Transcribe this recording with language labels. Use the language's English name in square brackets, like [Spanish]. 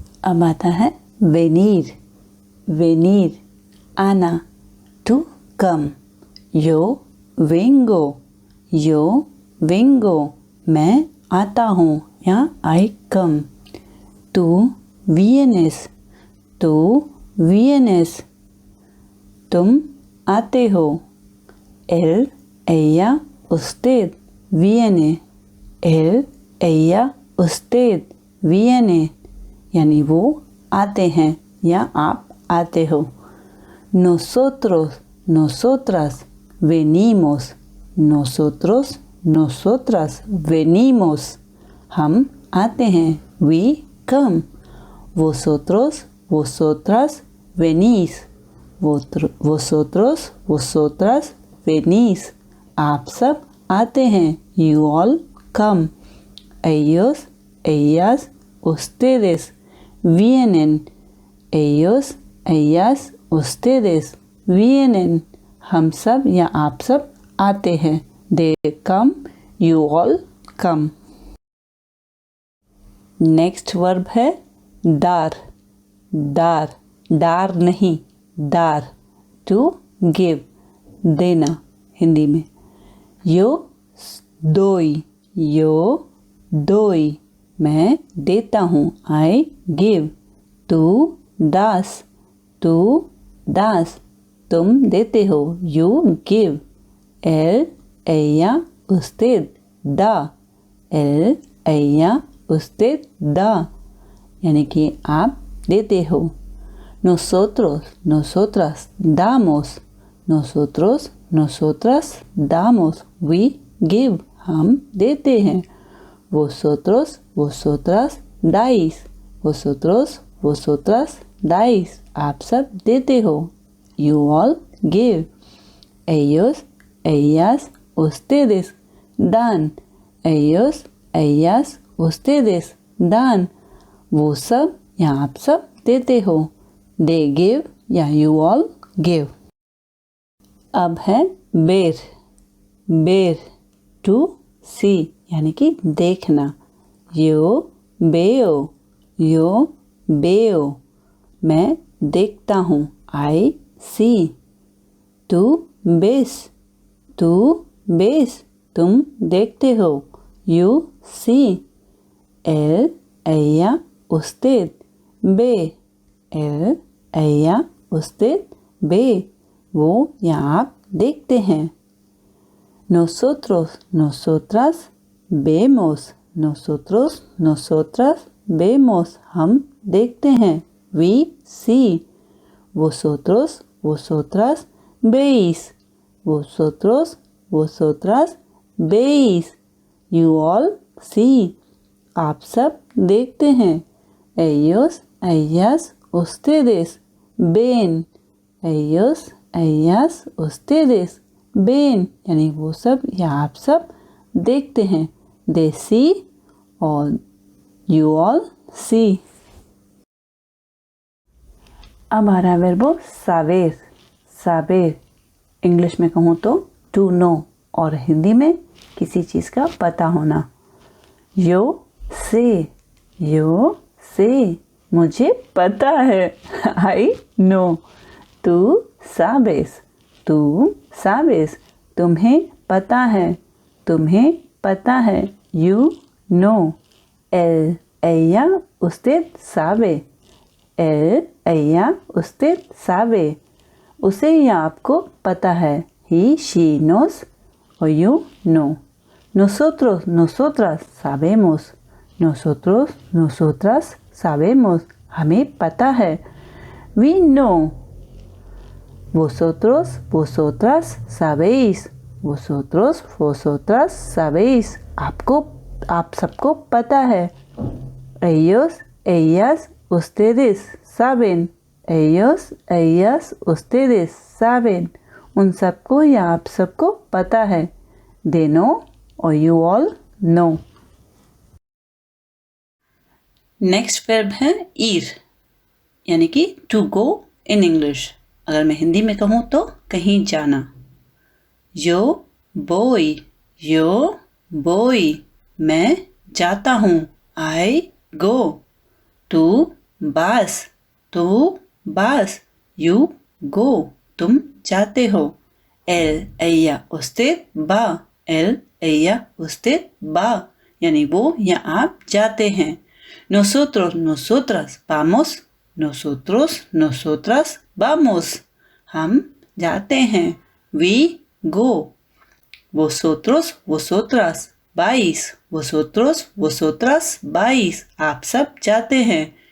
[Hindi] अब आता है venir. [English] Venir, आना, to come. [Spanish] Yo vengo. Yo vengo, [Hindi] मैं आता हूँ या [English] I come. [Spanish] Tu vienes. Tu vienes, [Hindi] तुम आते हो. [Spanish] Él, ella, usted viene. Él, ella, usted viene, [Hindi] यानी वो आते हैं या आप आते हो. [Spanish] Nosotros, nosotras venimos. Nosotros, nosotras venimos, [Hindi] हम आते हैं. [English] We come. [Spanish] Vosotros, vosotras venís. Vosotros, vosotras venís, [Hindi] आप सब आते हैं. [English] You all come. [Spanish] Ellos, ellas, ustedes vienen. Ellos, ellas, ustedes vienen, [Hindi] हम सब या आप सब आते हैं. [English] They come, you all come. [Hindi] Next verb है dar. dar, dar नहीं, dar, [English] to give, [Hindi] देना हिंदी में. [Spanish] Yo doy. Yo doy, [Hindi] मैं देता हूँ. [English] I give. [Spanish] Tu das. Tu das, [Hindi] तुम देते हो. [English] You give. [Spanish] Él, ella, usted da. Él, ella, usted da, [Hindi] यानी कि आप देते हो. [Spanish] Nosotros, nosotras damos. Nosotros, nosotras damos. [English] We give, [Hindi] हम देते हैं. [Spanish] Vosotros, vosotras dais. Vosotros, vosotras dais, [Hindi] आप सब देते हो. [English] You all give. [Spanish] Ellos, ellas, ustedes dan. Ellos, ellas, ustedes dan, [Hindi] वो सब या आप सब देते हो. [English] They give या you all give. [Hindi] अब है बेर. बेर, [English] to see, [Hindi] यानी कि देखना. [Spanish] Yo veo. Yo veo, [Hindi] मैं देखता हूँ. [English] I see. [Spanish] Tu ves. Tu ves, [Hindi] तुम देखते हो. [English] You see. [Spanish] Él, ella, usted ve. Él, ella, usted ve, [Hindi] वो या आप देखते हैं. [Spanish] Nosotros, nosotras vemos. Nosotros, nosotras vemos, [Hindi] हम देखते हैं. [English] We see. [Spanish] Vosotros, vosotras veis. Vosotros, vosotras veis, [English] you all see, [Hindi] आप सब देखते हैं. [Spanish] Ellos, ellas, ustedes ven. Ellos, ellas, ustedes ven, [Hindi] यानी वो सब या आप सब देखते हैं. [English] They see और you all see. [Hindi] अब आ रहा है वर्ब saber. saber, इंग्लिश में कहूँ तो [English] to know [Hindi] और हिंदी में किसी चीज़ का पता होना. [Spanish] Yo sé. Yo sé, [Hindi] मुझे पता है. [English] I know. [Spanish] Tú sabes. Tú sabes, [Hindi] तुम्हें पता है. तुम्हें पता है. [English] You know. [Spanish] Él, ella, usted sabe. Él, ella, usted sabe, [Hindi] उसे या आपको पता है. [English] He, she knows or you know. [Spanish] Nosotros, nosotras sabemos. Nosotros, nosotras sabemos, [Hindi] हमें पता है. [Spanish] We know. Vosotros, vosotras sabéis. Vosotros, vosotras sabéis, [Hindi] आपको आप सबको पता है. [Spanish] Ellos, ellas, ustedes saben. Ellos, ellas, ustedes saben, [Hindi] उन सबको या आप सबको पता है. [English] They know or you all know. [Hindi] Next verb है ir, यानी कि [English] to go in English. [Hindi] अगर मैं हिंदी में कहूँ तो कहीं जाना. [Spanish] Yo voy. Yo voy, मैं [Hindi] जाता हूँ, [English] I go. [Hindi] तू bus, तू bus, [English] you go, [Hindi] तुम जाते हो. [Spanish] Ella usted va, ella usted va, [Hindi] यानी वो या आप जाते हैं. [Spanish] Nosotros, nosotras vamos, nosotros, nosotras vamos, [Hindi] हम जाते हैं. [English] We go. [Spanish] Vosotros, vosotras vais, vosotros, vosotras vais, [Hindi] आप सब जाते हैं.